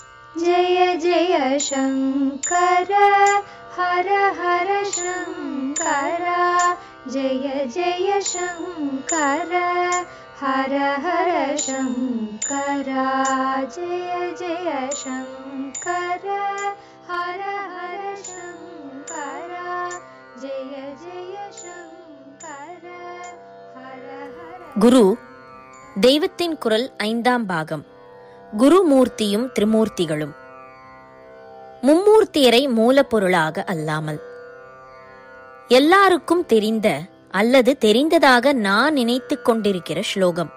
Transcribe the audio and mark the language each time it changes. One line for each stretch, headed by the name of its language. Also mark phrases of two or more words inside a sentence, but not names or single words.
Sanskrit: जय जय शङ्कर हर हर शङ्कर जय जय शङ्कर हर हर शङ्कर जय जय शङ्कर हर हर शङ्कर जय जय शङ्कर हर हर.
Tamil: குரு தெய்வத்தின் குரல் 5ஆம் பாகம். குருமூர்த்தியும் திரிமூர்த்திகளும். மும்மூர்த்தியரை மூலப்பொருளாக அல்லாமல் எல்லாருக்கும் தெரிந்த அல்லது தெரிந்ததாக நான் நினைத்துக் கொண்டிருக்கிற ஸ்லோகம்.